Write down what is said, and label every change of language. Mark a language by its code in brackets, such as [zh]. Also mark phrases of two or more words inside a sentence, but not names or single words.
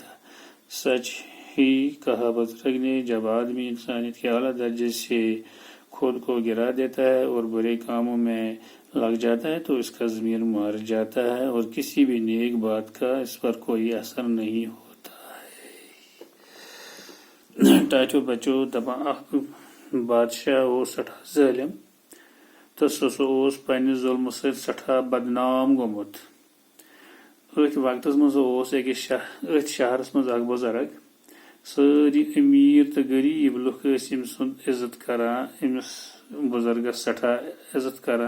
[ur] سچ ہی کہا بزرگ نے۔ جب آدمی انسانیت کے اعلیٰ درجے سے خود کو گرا دیتا ہے اور برے کاموں میں لگ جاتا ہے تو اس کا ضمیر مر جاتا ہے اور کسی بھی نیک بات کا اس پر کوئی اثر نہیں ہوتا ہے۔ [ks] ٹاچو بچو دپان اخ بادشاہ اوس سٹھا ظالم تو سہ اوس پننہِ ظلمہٕ سۭتۍ سٹھا بدنام گوٚمُت۔ أتھۍ وقتس منٛز اوس أتھۍ شہرس منٛز اکھ بزرگ۔ سٲری أمیٖر تہٕ غریٖب لُکھ ٲسۍ أمۍ سُنٛد عزت کران، أمِس بزرگس سٹھا عزت کران۔